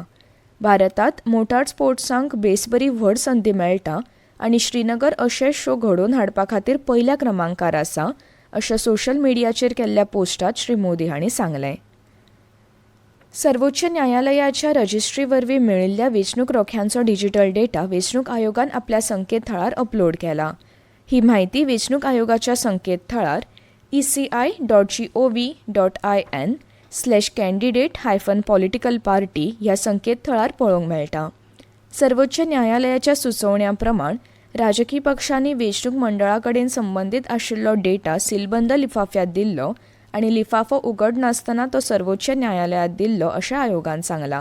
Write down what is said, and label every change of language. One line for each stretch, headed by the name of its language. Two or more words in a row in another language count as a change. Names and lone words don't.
Konkani: भारतांत मोटार स्पोर्ट्सांक बेसबरी व्हड संदी मेळटा आनी श्रीनगर अशे शो घडोवन हाडपा खातीर पयल्या क्रमांकार आसा अशें सोशल मिडियाचेर केल्ल्या पोस्टांत श्री मोदी हांणी सांगलें. सर्वोच्च न्यायालयाच्या रजिस्ट्री वरवीं मेळिल्ल्या वेंचणूक रोख्यांचो डिजिटल डेटा वेंचणूक आयोगान आपल्या संकेतथळार अपलोड केला. ही म्हायती वेंचणूक आयोगाच्या संकेतथळार eci.gov.in/candidate-political-party ह्या संकेतथळार पळोवंक मेळटा. सर्वोच्च न्यायालयाच्या सुचोवण्या प्रमाण राजकी पक्षांनी वेंचणूक मंडळा कडेन संबंदीत आशिल्लो डेटा सीलबंद लिफाफ्यांत दिल्लो आनी लिफाफो उगड नासतना तो सर्वोच्च न्यायालयात दिल्लो अशें आयोगान सांगलां.